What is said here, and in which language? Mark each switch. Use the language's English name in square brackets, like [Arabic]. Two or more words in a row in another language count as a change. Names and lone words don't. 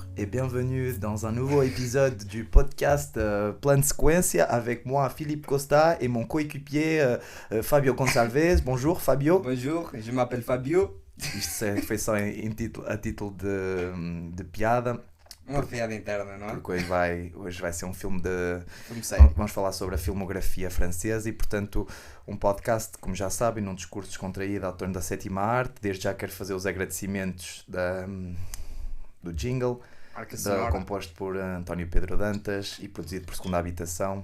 [French] bienvenue dans un nouveau épisode du podcast Plan de Sequência avec moi Philippe Costa et mon coéquipier Fabio Gonçalves. Bonjour Fabio. Bonjour, je m'appelle Fabio. [Portuguese] Isto foi só a título de piada. Uma piada interna, não é? Porque hoje vai ser um filme de... Filme sério. Vamos falar sobre a filmografia francesa e, portanto, um podcast, como já sabem, num discurso descontraído ao torno da sétima arte. Desde já quero fazer os agradecimentos do jingle, composto por António Pedro Dantas e produzido por Segunda Habitação.